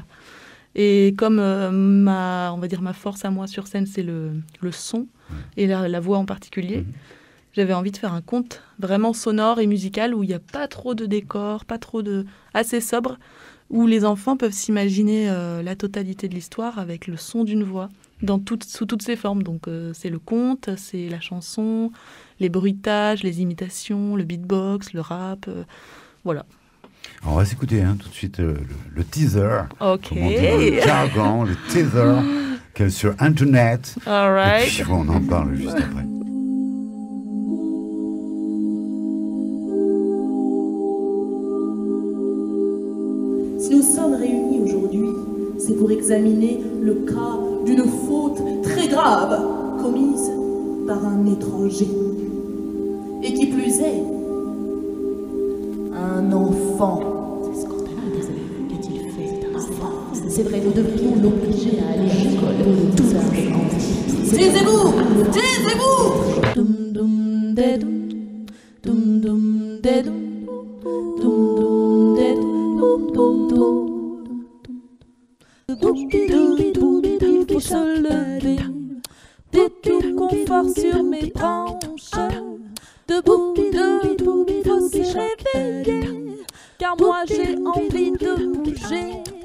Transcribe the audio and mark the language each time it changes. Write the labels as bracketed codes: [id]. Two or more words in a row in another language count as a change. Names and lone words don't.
[fr] Et comme ma force à moi sur scène, c'est le son, et la voix en particulier, j'avais envie de faire un conte vraiment sonore et musical où il n'y a pas trop de décors, assez sobre, où les enfants peuvent s'imaginer la totalité de l'histoire avec le son d'une voix sous toutes ses formes. Donc c'est le conte, c'est la chanson, les bruitages, les imitations, le beatbox, le rap, voilà. Alors on va s'écouter tout de suite le teaser. Ok. Comment dire, le jargon, le teaser qu'il y a sur Internet. [en] All right. [fr] Et puis on en parle juste après. Si nous sommes réunis aujourd'hui, c'est pour examiner le cas d'une faute très grave commise par un étranger. Et qui plus est, un enfant. C'est scandaleux, désolé. Qu'a-t-il fait? C'est un enfant. C'est vrai, nous devrions l'obliger à aller à l'école. Tout ça. Taisez-vous! Taisez-vous! Dum dum de dum dum dum de dum dum dum de dum dum dum. Il faut se lever, des tout confort sur mes branches. Debout, il faut se réveiller, car moi j'ai envie de bouger.